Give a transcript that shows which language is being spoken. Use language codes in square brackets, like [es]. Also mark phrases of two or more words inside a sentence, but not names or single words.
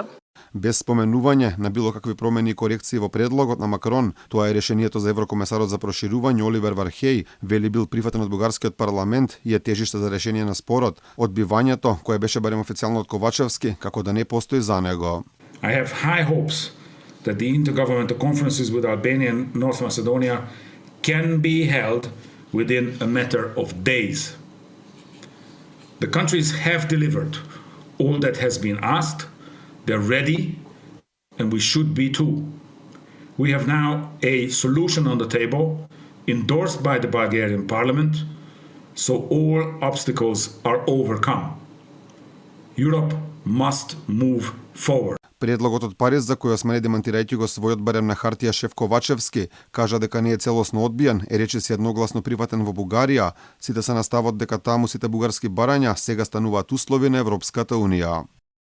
[mk] Без споменување на било какви промени и корекции во предлогот на Макрон, тоа е решението за еврокомесарот за проширување Оливер Вархеј, вели бил прифатен од бугарскиот парламент и е тежиште за решение на спорот. Одбивањето, кое беше барем официјално од Ковачевски, како да не постои за него. [en] I have high hopes that the intergovernmental conferences with Albania and North Macedonia can be held within a matter of days. The countries have delivered all that has been asked. They're ready, and we should be too. We have now a solution on the table endorsed by the Bulgarian parliament, so all obstacles are overcome. Europe must move forward. [mk] Предлогот од Париз, за кој Османи демантирајќи го својот барем на хартија шеф Ковачевски, кажа дека не е целосно одбиен, е речиси едногласно прифатен во Бугарија, сите се наставот дека таму сите бугарски барања сега стануваат услови на Европската Унија.